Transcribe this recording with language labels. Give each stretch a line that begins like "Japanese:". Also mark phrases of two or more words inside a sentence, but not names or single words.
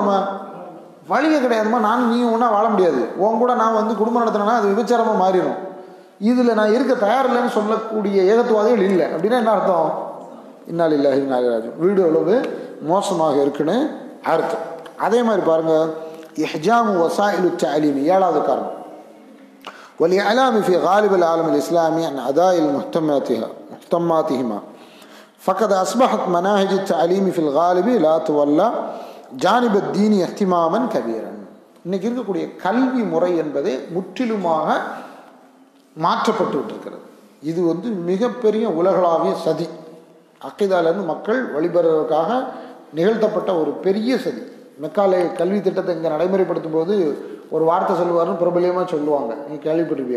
Tamil: நம்ம வழியே கிடையாதுமா, நானும் நீ ஒன்றா வாழ முடியாது, உன் கூட நான் வந்து குடும்பம் நடத்தினேன்னா அது விபச்சாரமாக மாறிடும், இதில் நான் இருக்க தயாரில்லைன்னு சொல்லக்கூடிய ஏகத்துவாதிகள் இல்லை. அப்படின்னா என்ன அர்த்தம்?
Arabic: إنا لله وإنا إليه راجعون.
Tamil: வீடு எவ்வளவு மோசமாக இருக்குன்னு அர்த்தம். அதே மாதிரி பாருங்கள்,
Arabic: إحجام وسائل تعليم,
Tamil: ஏழாவது காரணம்.
Arabic: والإعلام في غالب العالم الإسلامي عن أداء مهتماتهما فقد أصبحت مناهج التعليم في الغالب لا تولى جانب الدين اهتماما كبيرا.
Tamil: இன்னைக்கு இருக்கக்கூடிய கல்வி முறை என்பதே முற்றிலுமாக மாற்றப்பட்டு விட்டிருக்கிறது. இது வந்து மிகப்பெரிய உலகளாவிய சதி. அக்கீதாலேருந்து மக்கள் வழிபடுவதற்காக நிகழ்த்தப்பட்ட ஒரு பெரிய சதி. மெக்காலே கல்வி திட்டத்தை இங்கே நடைமுறைப்படுத்தும் போது ஒரு வார்த்தை சொல்லுவார்னு பிரபலியமாக சொல்லுவாங்க, நீங்கள் கேள்விப்பட்டிருப்பீங்க.